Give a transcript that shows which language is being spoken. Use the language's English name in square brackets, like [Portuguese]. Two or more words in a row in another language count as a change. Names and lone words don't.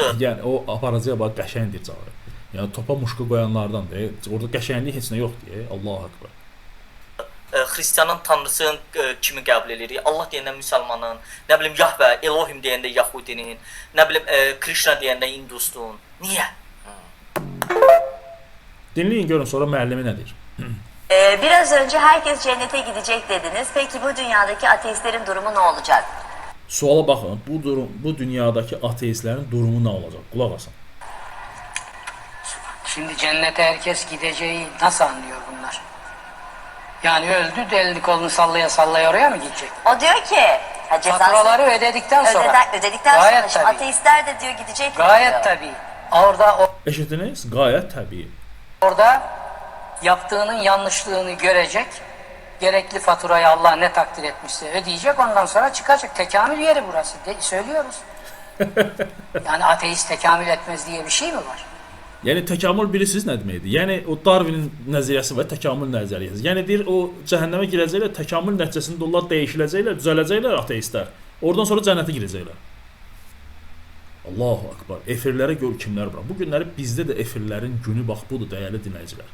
[Azerbaijani] Yəni o aparıcıya bax qəşəngdir cavabı. Yəni topa muşqu qoyanlardan da, orada qəşənglik heç nə yoxdur. [Arabic] الله أكبر. [Azerbaijani] Xristianın tanrısının kimi qəbul edirik. Allah deyəndə müsəlmanın, nə bilim Yahvə, Elohim deyəndə Yahudinin, nə bilim Krishna deyəndə Hindustun. Niyə? Dinleyin görün sonra müəllimi nə deyir. [Turkish] Biraz önce herkes cennete gidecek dediniz. Peki bu dünyadaki ateistlerin durumu ne olacak? [Azerbaijani] Suala baxın, bu dünyadaki ateistlərin durumu nə olacaq? Qulaq asın. [Turkish] Şimdi cennete herkes gideceği nasıl anlıyor bunlar? Yani öldü, elini kolunu sallaya sallaya oraya mı gidecek? O diyor ki Faturaları ödedikten sonra. Ödedikten Gayet sonra tabii. ateistler de diyor gidecek. Gayet diyor. tabii. Orada [Azerbaijani] Eşitdiniz? [Turkish] Gayet təbii. orada yaptığının yanlışlığını görecek. Gerekli faturayı Allah ne takdir etmişse ödeyecek. Ondan sonra çıkacak. Tekamül yeri burası. Söylüyoruz. Yani ateist tekamül etmez diye bir şey mi var? [Azerbaijani] Yəni təkamül bilirsiniz nə deməkdir? Yəni o Darwinin nəzəriyyəsi və təkamül nəzəriyyəsi. Yəni deyir o cəhənnəmə girəcəklər, təkamül nəticəsində onlar dəyişiləcəklər, düzələcəklər ateistlər. Oradan sonra cənnətə girəcəklər. [Arabic] الله أكبر. [Azerbaijani] Efirlərə gör kimlər var. Bu günləri bizdə də efirlərin günü bax budur dəyərli dinləyicilər.